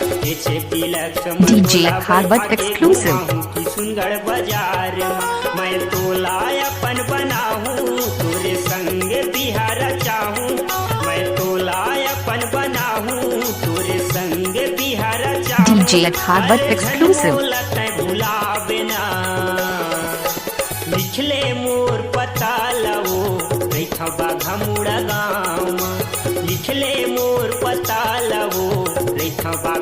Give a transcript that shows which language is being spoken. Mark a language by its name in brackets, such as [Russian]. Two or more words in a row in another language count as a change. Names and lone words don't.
[English] DJ Harvard exclusive. [Chhattisgarhi] किशुनगढ़ बाजार में मैं तोला अपन बनाहूँ तोरे संग बिहार चाहूँ। मैं तोला अपन बनाहूँ तोरे संग बिहार चाहूँ। [English] DJ Harvard exclusive. [Chhattisgarhi] भुलावे ना लिखले मोर पता लवो रेखा बाघा मुड़ा गाँव में। लिखले मोर पता लवो रेखा बाघा